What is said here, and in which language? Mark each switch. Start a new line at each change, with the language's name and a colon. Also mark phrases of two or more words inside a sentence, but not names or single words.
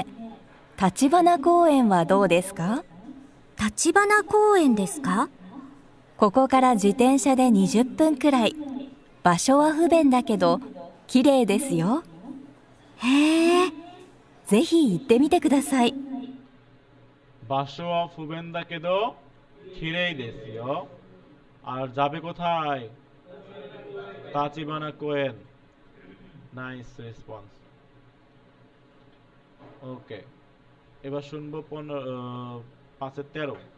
Japanese: 立花公園はどうですか？立花公園ですか？ここから自転車で20分くらい。場所は不便だけど綺麗ですよ。へえ、ぜひ行ってみてください。場所は不便だけど綺麗ですよ.
Bangla: আর যাবে কোথায়? তাচিবানা কোয়েন।
English: nice response.
Bangla: ওকে, এবার শুনবো 5-13।